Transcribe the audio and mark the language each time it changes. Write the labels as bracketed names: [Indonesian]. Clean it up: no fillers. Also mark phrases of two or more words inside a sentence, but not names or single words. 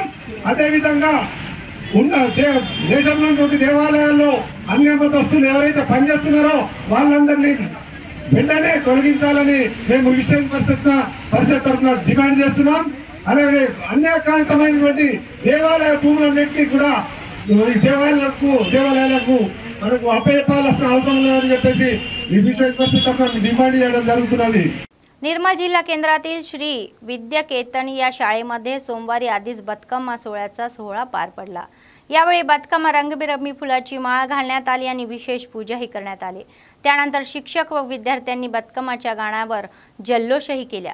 [Telugu] అదేవిధంగా ఉన్న దేశంలోని దేవాలయాల్లో అన్య మతస్థులు ఎవరైతే పనిచేస్తున్నారో వాళ్ళందరినీ వెంటనే తొలగించాలని మేము విశ్వ పరిషత్ తరఫున డిమాండ్ చేస్తున్నాం. అలాగే అన్యాయకాంతమైనటువంటి దేవాలయ భూములన్నింటినీ కూడా దేవాలయాలకు మనకు అప్పచెప్పాల్సిన అవసరం లేదని చెప్పేసి ఈ విశ్వ పరిషత్ తరఫున డిమాండ్ చేయడం జరుగుతున్నది. [Marathi] निर्मल जिल्हा केंद्रातील श्री विद्याकेतन या शाळेमध्ये सोमवारी आधीच बतकम्मा सोहळ्याचा सोहळा पार पडला. यावेळी बतकम्मा रंगबिरंगी फुलाची माळ घालण्यात आली आणि विशेष पूजाही करण्यात आली. त्यानंतर शिक्षक व विद्यार्थ्यांनी बतकम्माच्या गाण्यावर जल्लोषही केला.